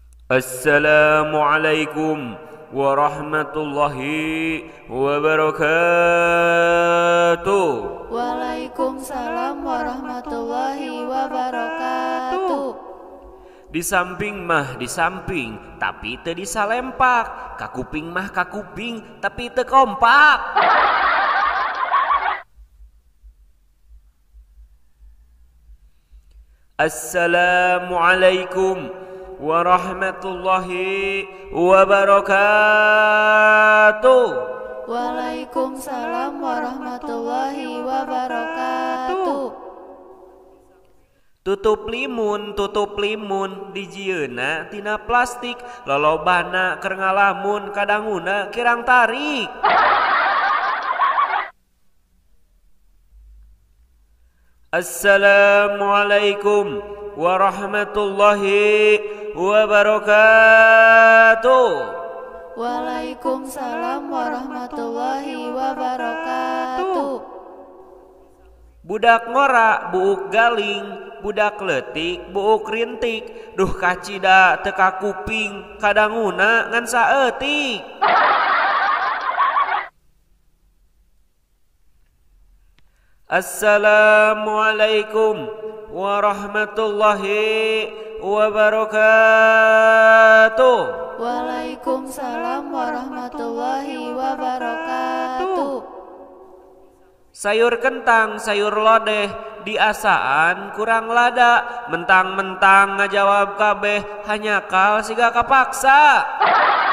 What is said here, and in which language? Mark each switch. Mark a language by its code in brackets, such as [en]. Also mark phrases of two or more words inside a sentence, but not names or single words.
[ar] السلام عليكم ورحمة الله وبركاته. وعليكم السلام ورحمة الله وبركاته. [su] Di samping mah di samping, tapi teu disalempak. Kakuping mah kakuping, tapi teu kompak. [ar] السلام عليكم ورحمة الله وبركاته. وعليكم السلام ورحمة الله وبركاته. [su] Tutup limun dijieuna tina plastik, lolobana keur ngalamun kadanguna kirang tarik. [ar] السلام عليكم ورحمة الله وبركاته. وعليكم السلام ورحمة الله وبركاته. [su] Budak ngora buuk galing, budak leutik buuk rintik, duh kacida teu kakuping kadanguna ngan saeutik. [ar] السلام عليكم ورحمة الله وبركاته. وعليكم السلام ورحمة الله وبركاته. [su] Sayur kentang, sayur lodeh, diasaan kurang lada, mentang-mentang ngajawab kabeh hanya kal siga kapaksa.